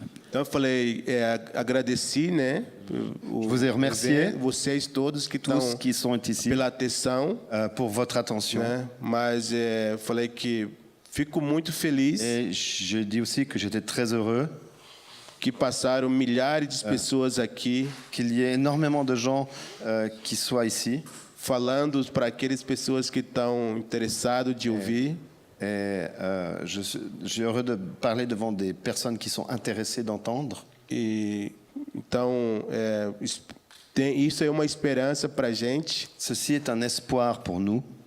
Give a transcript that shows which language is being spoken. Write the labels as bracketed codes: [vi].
[pt] Então eu falei, agradeci, né? [fr] Je vous ai remercié, [pt] vocês todos que estão [fr] tous qui sont ici, [pt] pela atenção, [fr] pour votre attention. [pt] né? Mas falei que fico muito feliz [fr] Et je dis aussi que j'étais très heureux [pt] que passaram milhares de pessoas aqui, [fr] qu'il y ait énormément de gens qui soient ici. [pt] falando para aquelas pessoas que estão interessadas de ouvir. [fr] Et je suis heureux de parler devant des personnes qui sont intéressées d'entendre. [pt] E então isso é uma esperança para a gente. [fr] Ceci est un espoir pour nous.